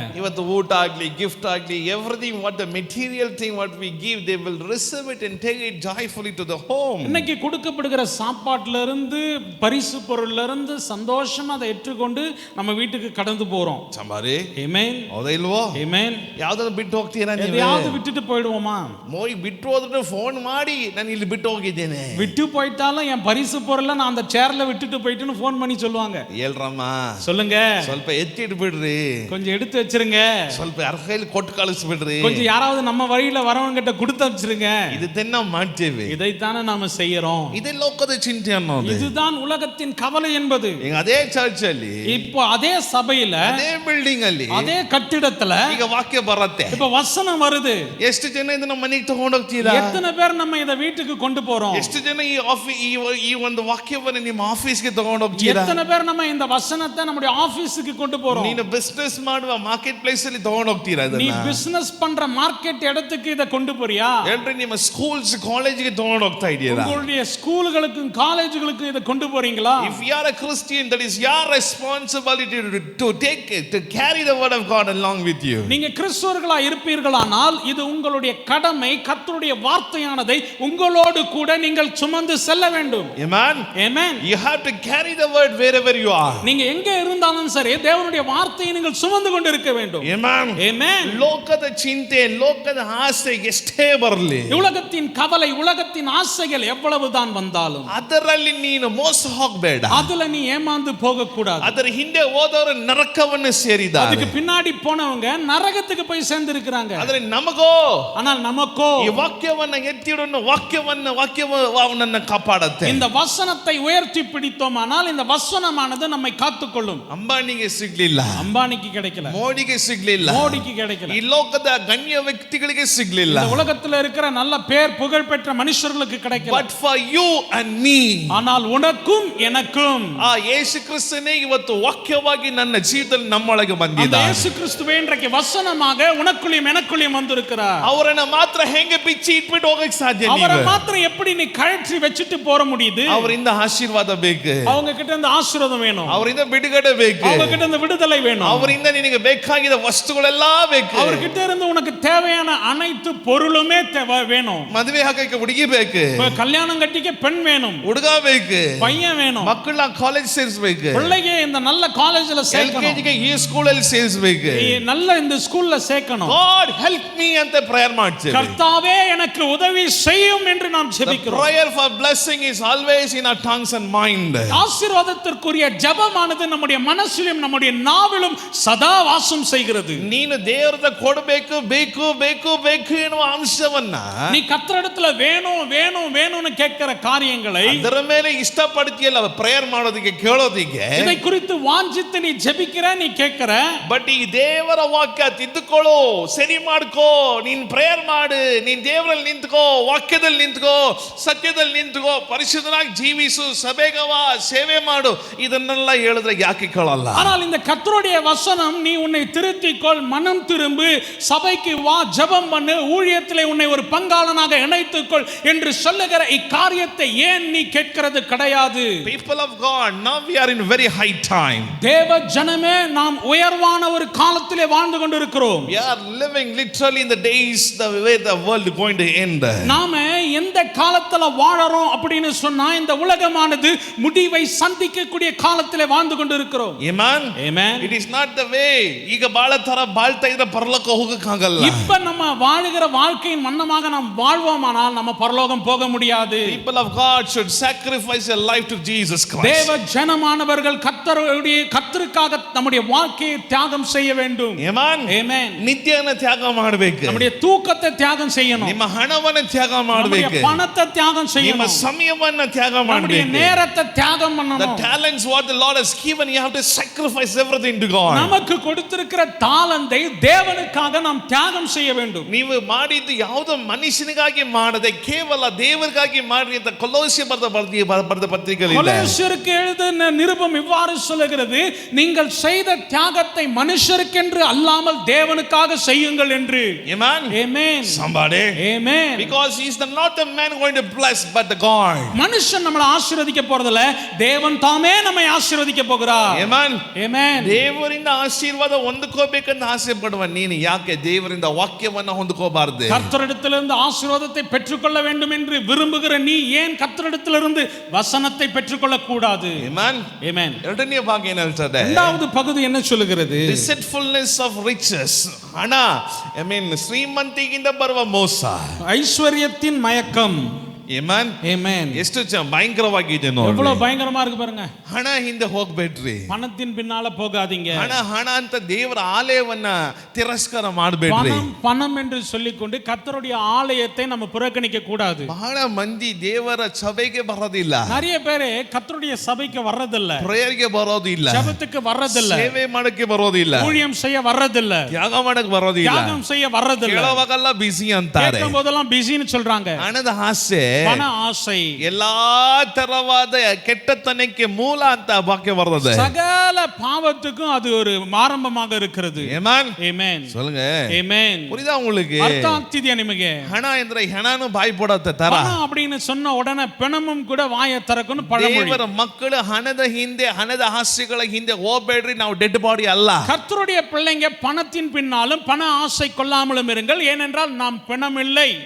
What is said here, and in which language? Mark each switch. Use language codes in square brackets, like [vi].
[kn] ಇವತ್ತು ಊಟ ಆಗ್ಲಿ, ಗಿಫ್ಟ್ ಆಗ್ಲಿ, [en] Everything what the material thing what we give, they will receive it and take it joyfully to the home. [ta] இன்னைக்கு கொடுக்கப்படுகிற சாப்பாட்டுல இருந்து, பரிசு பொருள்ல இருந்து சந்தோஷமா அதை ஏற்றுக்கொண்டு நம்ம வீட்டுக்கு கடந்து போறோம். [kn] ಸಂಬಾರಿ [ta] ஆமென். [kn] ಹೌದಾ ಇಲ್ವೋ? [ta] ஆமென். [kn] ಯಾವ್ದಾದ್ರು ಬಿಟ್ಟು ಹೋಗ್ತೀರಾ ನೀವು? [ta] எதையாவது விட்டுட்டு போயிடுவோமா? [kn] ಮೋಯ್ ಬಿಟ್ಟು ಹೋದ್ರೆ ಫೋನ್ ಮಾಡಿ ನಾನು ಇಲ್ಲಿ ಬಿಟ್ಟು ಹೋಗಿದ್ದೇನೆ. [ta] விட்டு போயிட்டாலும் என் பரிசு பொருளை நான் அந்த சேர்ல விட்டுட்டு போயிட்டுன்னு ஃபோன் பண்ணி சொல்லுவாங்க. [kn] ಹೇಳ್ರಮ್ಮ, [ta] சொல்லுங்க. [kn] ಸ್ವಲ್ಪ ಎತ್ತಿಟ್ಟು ಬಿಡ್ರಿ, [ta] கொஞ்சம் எடுத்து வச்சிருங்க, [kn] ಸ್ವಲ್ಪ ಯಾರ ಕೈಲಿ ಕೊಟ್ಟು ಕಳಿಸ್ಬಿಡ್ರಿ, [ta] கொஞ்சம் யாராவது நம்ம வழியில வரவங்க கிட்ட கொடுத்து வச்சிருங்க. [kn] ಇದನ್ನ ಮಾಡ್ತೇವೆ. [ta] இதைத்தானே நாம செய்யறோம். [kn] ಇದೇ ಲೋಕದ ಚಿಂತೆ ಅನ್ನೋದು. [ta] இதுதான் உலகத்தின் கவலை என்பது. [kn] ಈಗ ಅದೇ ಚರ್ಚ್ ಅಲ್ಲಿ, [ta] இப்போ அதே சபையில, [kn] ಅದೇ ಬಿಲ್ಡಿಂಗ್ ಅಲ್ಲಿ, [ta] அதே கட்டிடத்துல [kn] ಈಗ ವಾಕ್ಯ ಬರುತ್ತೆ. [ta] இப்ப வசனம் வருது. [kn] ಎಷ್ಟು ಜನ ಇದನ್ನ ಮನೆಗೆ ತಗೊಂಡು ಹೋಗ್ತೀರಾ? [ta] எத்தனை பேர் நம்ம இத வீட்டுக்கு கொண்டு போறோம்? [kn] ಎಷ್ಟು ಜನ ಈ ಒಂದು ವಾಕ್ಯವನ್ನು ನಿಮ್ಮ ಆಫೀಸ್ಗೆ ತಗೊಂಡು ಹೋಗ್ತೀರಾ? [ta] எத்தனை பேர் நம்ம இந்த வசனத்தை நம்முடைய ஆபீஸ்க்கு கொண்டு போறோம்? [kn] ನೀನು ಬಿಸ್ನೆಸ್ ಮಾಡುವ ಮಾರ್ಕೆಟ್ ಪ್ಲೇಸ್ ಅಲ್ಲಿ ತಗೊಂಡು ಹೋಗ್ತೀರಾ? [ta] நீ பிசினஸ் பண்ற மார்க்கெட் இடத்துக்கு இத கொண்டு போறியா? [kn] ಹೇಳ್ರಿ, ನಿಮ್ಮ ಸ್ಕೂಲ್ಸ್ ಕಾಲೇಜ್ಗೆ ತಗೊಂಡು ಹೋಗ್ತಾ ಇದ್ದೀರಾ? [ta] உங்களுடைய ஸ்கூல்களுக்கும் காலேஜ்களுக்கும் இத கொண்டு போறீங்களா? [en] If you are a Christian, that is your responsibility to take it, to carry the word of God along with you. [ta] நீங்க கிறிஸ்தவர்களா இருப்பீர்களானால் இது உங்களுடைய கடமை. கர்த்தருடைய வார்த்தையானதை உங்களோடு கூட நீங்கள் சுமந்து செல்ல வேண்டும். [en] Amen. Amen. You have to carry the word wherever you are. [ta] நீங்க எங்க இருந்தாலும் சரி தேவனுடைய வார்த்தையை நீங்கள் சுமந்து கொண்டு இருக்க வேண்டும். [en] Amen. Amen. [kn] ಲೋಕದ ಚಿಂತೆ, ಲೋಕದ ಆಸೆ ಎಷ್ಟೇ ಬರಲಿ, [ta] உலகத்தின் கவலை, உலகத்தின் ஆசைகள் எவ்வளவுதான் வந்தாலும் [kn] ಅದರಲ್ಲಿ ನೀನು ಮೋಸ ಹೋಗಬೇಡ. [ta] அதுல நீ ஏமாந்து போக கூடாது. [kn] ಅದರ ಹಿಂದೆ ಹೋದವರು ನರಕವನ್ನು ಸೇರಿದ್ದಾರೆ. [ta] அதுக்கு பின்னாடி போனவங்க நரகத்துக்கு போய் சேர்ந்து இருக்கிறாங்க. [kn] ಆದರೆ ನಮಗೋ, [ta] ஆனால் நமக்கோ [kn] ಈ ವಾಕ್ಯವನ್ನ ಎತ್ತಿಡೋಣ, ವಾಕ್ಯವು ಅವನನ್ನು ಕಾಪಾಡುತ್ತೆ. [ta] இந்த வசனத்தை உயர்த்தி பிடித்தோமானால் இந்த வசனமானது நம்மை காத்துக்கொள்ளும். [kn] ಅಂಬಾನಿಗೆ ಸಿಗ್ಲಿಲ್ಲ, [ta] அம்பானிக்கு கிடைக்கல, [kn] ಮೋಡಿಗೆ ಸಿಗ್ಲಿಲ್ಲ, [ta] மோடிக்கு கிடைக்கல, [kn] ಈ ಲೋಕದ ಗಣ್ಯ ವ್ಯಕ್ತಿಗಳಿಗೆ ಸಿಗ್ಲಿಲ್ಲ. [ta] இந்த உலகத்துல இருக்கிற நல்ல பேர் புகழ் பெற்ற மனுஷர்களுக்கு கிடைக்கல. [en] But for you and me, [ta] ஆனால் உனக்கும் எனக்கும் [kn] ಆ ಯೇಸು ಕ್ರಿಸ್ತನೇ ಇವತ್ತು ವಾಕ್ಯವಾಗಿ ನನ್ನ ಜೀವಿತದಲ್ಲಿ ನಮ್ಮೊಳಗೆ [ta] அந்த [kn] ಬಂದಿದ್ದಾನೆ. [ta] இயேசு கிறிஸ்துவே இன்றைக்கு வசனமாக உனக்குள்ளும் எனக்குள்ளும் வந்திருக்கிறார். [kn] ಅವರನ್ನ ಮಾತ್ರ ಹೆಂಗೆ ಬಿಚ್ಚಿ ಇಟ್ಬಿಟ್ಟು ಹೋಗಕ್ಕೆ ಸಾಧ್ಯ? [ta] அவரை மாத்திரம் எப்படி நீ கழற்றி வச்சிட்டு போற முடியுது? [kn] ಅವರಿಂದ ಆಶೀರ್ವಾದ ಬೇಕು, [ta] அவங்க கிட்ட இருந்து ஆசீர்வாதம் வேணும், [kn] ಅವರಿಂದ ಬಿಡುಗಡೆ ಬೇಕು, [ta] அவங்க கிட்ட இருந்து விடுதலை வேணும், [kn] ಅವರಿಂದ ನಿನಗೆ ಬೇಕಾಗಿದ ವಸ್ತುಗಳೆಲ್ಲ ಬೇಕು. [ta] அவர்கிட்ட இருந்து உனக்கு தேவையான அனைத்து பொருளுமே வேணும். [kn] ಮದುವೆ ಹಾಕಕ್ಕೆ ಹುಡುಗಿ ಬೇಕು, [ta] கல்யாணம் கட்டிக்க பெண் வேணும், [kn] ಹುಡುಗ ಬೇಕು, [ta] பையன் வேணும், [kn] ಮಕ್ಕಳ ಕಾಲೇಜ್ ಸೇರಿಸಬೇಕು, [ta] பிள்ளைಗೆ இந்த நல்ல ಕಾಲೇಜ್ல சேர்க்கணும், [kn] LKG ಈ ಸ್ಕೂಲಲ್ಲಿ ಸೇರಿಸಬೇಕು, [ta] நல்ல இந்த ஸ்கூல்ல சேர்க்கணும். [en] God help me [kn] ಅಂತ ಪ್ರೇಯರ್ ಮಾಡ್ತೀವಿ. [ta] கர்த்தாவே எனக்கு உதவி செய்யும் என்று நாம் ஜெபிக்கிறோம். [en] Prayer for blessing is always in our tongues and mind. [ta] ஆசீர்வாதத்திற்குரிய ஜெபமானது நம்முடைய மனசிலும் நம்முடைய நாவிலும் ಸದಾ ವಾಸಂ செய்கிறது. [kn] ನೀನು ದೇವರದ ಕೊಡಬೇಕು ಬೇಕು ಬೇಕು ಬೇಕು ಎನ್ನುವ ಅಂಶವನ್ನ [ta] நீ கர்த்தரிடத்துல வேணும் வேணும் வேணும்னு கேட்கிற காரியங்களை [kn] ಅದರ ಮೇಲೆ ಇಷ್ಟಪಡ್ತೀಯಲ್ಲ ಪ್ರೇಯರ್ ಮಾಡೋದಕ್ಕೆ ಕೇಳೋದಿಕ್ಕೆ, [ta] இதை குறித்து வாஞ்சித்து நீ ஜெபிக்கிற, நீ கேட்கிற. [kn] ಬಟ್ ಈ ದೇವರ ವಾಕ್ಯ ತಿದ್ದುಕೊಳ್ಳೋ, ಸರಿ ಮಾಡ್ಕೋ, ನೀನ್ ಪ್ರೇಯರ್ ಮಾಡು, ನೀನ್ ದೇವರಲ್ಲಿ ನಿಂತ್ಕೋ, ವಾಕ್ಯದಲ್ಲಿ ನಿಂತ್ಕೋ, ಸತ್ಯದಲ್ಲಿ ನಿಂತ್ಕೋ, ಪರಿಶುದ್ಧನಾಗಿ ಜೀವಿಸು, ಸಭೆಗವ ಸೇವೆ ಮಾಡು, ಇದನ್ನೆಲ್ಲ ಹೇಳಿದ್ರೆ ಯಾಕೆ ಕೇಳಲ್ಲ? [ta] ஆனால் இந்த கர்த்தருடைய வசனம், நீ உன்னை திருத்திக்கொள், மனம் திரும்பு, சபைக்கு வா, ஜெபம் பண்ணு, ஊழியத்திலே உன்னை ஒரு பங்காளனாக இணைத்துக்கொள் என்று சொல்லுகிற இக்காரியத்தை ஏன் நீ கேட்கிறது கிடையாது? [en] People of God, now we are in very high time. [ta] தேவ ஜனமே, நாம் உயர்வான ஒரு காலத்திலே வாழ்ந்து கொண்டிருக்கிறோம். [en] We are living literally in the days the way the world is going to end. [ta] நாம எந்த காலத்துல வாழறோம் அப்படின்னு சொன்னா, இந்த உலகமானது முடிவை சந்திக்கக்கூடிய காலத்திலே வாழ்ந்து கொண்டிருக்கிறோம். [en] Amen. Amen. It is not the way. [kn] ಈಗ ಬಾಳ ತರ ಬಾಳ್ತಾ ಇದ್ರೆ ಪರಲೋಕ ಹೋಗಕ್ಕಾಗಲ್ಲ. [ta] இப்ப நம்ம வாழுகிற வாழ்க்கையின் வண்ணமாக நாம் வாழ்வோமானால் நம்ம பரலோகம் போக முடியாது. [en] People of God should sacrifice their life to Jesus Christ. [ta] தேவ ஜனமானவர்கள் கர்த்தருக்காக நம்முடைய வாழ்க்கையை தியாகம் செய்ய வேண்டும். [en] Amen. Amen. [kn] ನಿತ್ಯನ ತ್ಯಾಗ ಮಾಡಬೇಕು. [ta] நம்முடைய தூக்கத்தை தியாகம் செய்யணும். [kn] ನಿಮ್ಮ ಹಣವನ್ನ ತ್ಯಾಗ ಮಾಡಬೇಕು. [ta] நம்முடைய பணத்தை தியாகம் [kn] ನಿಮ್ಮ [ta] செய்யணும். [kn] ಸಮಯವನ್ನ ತ್ಯಾಗ [ta] நம்முடைய [kn] ಮಾಡಬೇಕು. [ta] நேரத்தை தியாகம் [en] The [ta] பண்ணணும். [en] talents what the Lord has given, you have to sacrifice everything to God. [ta] நமக்கு கொடுத்திருக்கிற தாளந்தை தேவனுக்காக நாம் தியாகம் செய்ய வேண்டும். [kn] ನೀವು ಮಾಡಿದ್ದು ಯಾವುದೋ ಮನುಷ್ಯನಿಗಾಗಿ ಮಾಡದೆ ಕೇವಲ ದೇವರಿಗಾಗಿ ಮಾಡಿ ಅಂತ ಕೊಲೋಸ್ಯ ಬರೆದ ಪತ್ರಿಕೆಯಲ್ಲಿ ಇದೆ. [ta] கொலோசியருக்கு எழுதின நிருபம் இவ்வாறு சொல்லுகிறது, நீங்கள் செய்த தியாகத்தை மனுஷருக்கென்று அல்லாமல் தேவனுக்காக செய்யுங்கள் என்று. [en] Amen. Amen. Somebody. Amen. Because he is not the man going to bless but the God. [ta] மனுஷன் நம்மளை ஆசீர்வதிக்க போறதில்ல, தேவன் தாமே நம்மை ஆசீர்வதிக்க போகிறார். [en] Amen. Amen. [kn] ದೇವರಿಂದ ಆಶೀರ್ವಾದ ಹೊಂದಿಕೋಬೇಕಂತ ಆಸೆ ಪಡುವ ನೀನು ಯಾಕೆ ದೇವರಿಂದ ವಾಕ್ಯವನ್ನ ಹೊಂದಿಕೋಬಾರದು? [ta] கர்த்தரிடத்திலிருந்து ஆசீர்வாதத்தை பெற்றுக்கொள்ள வேண்டும் என்று விரும்புகிற நீ ஏன் கர்த்தரிடத்திலிருந்து வசனத்தை பெற்றுக்கொள்ள கூடாது? [en] Amen. Amen. [kn] ಎರಡನೇ ಭಾಗ ಏನು ಹೇಳ್ತದೆ? [ta] இரண்டாவது பகுதி என்ன சொல்லுகிறது? [en] Deceitfulness of riches. [kn] ಹಣ, [en] I mean [kn] ಶ್ರೀಮಂತಿಗಿಂದ ಬರುವ ಮೋಸ. [ta] ஐஸ்வர்யத்தின் மயக்கம். [en] Amen. Amen. [kn] ಎಷ್ಟು ಭಯಂಕರವಾಗಿದೆ ನೋಡಿ. [ta] எவ்வளவு பயங்கரமா இருக்கு பாருங்க. [kn] ಹಣ ಹಿಂದೆ ಹೋಗ್ಬೇಡ್ರಿ. [ta] பணத்தின் பின்னால போகாதீங்க. [kn] ಹಣ ಹಣ ಅಂತ ದೇವರ ಆಲಯವನ್ನ ತಿರಸ್ಕಾರ ಮಾಡಬೇಡ್ರಿ. [ta] பணம் பணம் என்று சொல்லிக்கொண்டு கர்த்தருடைய ஆலயத்தை நம்ம புறக்கணிக்க கூடாது. [kn] ಬಹಳ ಮಂದಿ ದೇವರ ಸಭೆಗೆ ಬರೋದಿಲ್ಲ. [ta] நிறைய பேர் கர்த்தருடைய சபைக்கு வர்றதில்ல. [kn] ಪ್ರೇಯರ್ಗೆ ಬರೋದಿಲ್ಲ. [ta] ஜெபத்துக்கு வர்றதில்ல. [kn] ಸೇವೆ ಮಾಡಕ್ಕೆ ಬರೋದಿಲ್ಲ. [ta] ஊழியம் செய்ய வர்றதில்ல. [kn] ತ್ಯಾಗ ಮಾಡಕ್ಕೆ ಬರೋದಿಲ್ಲ. [ta] தியாகம் செய்ய வர்றதில்ல. [kn] ಕೇಳುವಾಗೆಲ್ಲ ಬಿಸಿ ಅಂತಾರೆ. [ta] கேட்கும் போதெல்லாம் பிஸின்னு சொல்றாங்க. [kn] ಹಣದ ಆಸೆ, [ta] பண ஆசை [kn] ಎಲ್ಲಾ ತರವಾದ ಕೆಟ್ಟತನಕ್ಕೆ ಮೂಲ ಅಂತ ವಾಕ್ಯ ಬರ್ತದೆ. [ta] சகல பாவத்துக்கும் அது ஒரு ஆரம்பமாக இருக்கிறது. [en] Amen. Amen. [ta] சொல்லுங்க. [en] Amen. [ta] புரியுதா உங்களுக்கு? [kn] அர்த்தம் ಆಗ್ತಿದ್ಯಾ ನಿಮಗೆ? ಹಣ ಅಂದ್ರೆ ಹೆಣನು ಬಾಯಿ ಪಡತ್ತೆ ತರ. [ta] பணம் அப்படின்னு சொன்ன உடனே பிணமும் கூட வாயை திறக்கும்னு பழமொழி. [kn] ದೇವರ ಮಕ್ಕಳು ಹಣದ ಹಿಂದೆ, ಹಣದ ಆಸೆಗಳ ಹಿಂದೆ ಹೋಗಬೇಡ್ರಿ. ನಾವು ಡೆಡ್ ಬಾಡಿ ಅಲ್ಲ. [ta] கர்த்தருடைய பிள்ளைங்க பணத்தின் பின்னாலும் பண ஆசை கொள்ளாமலும் இருங்கள், ஏனென்றால் நாம் பிணம் இல்லை.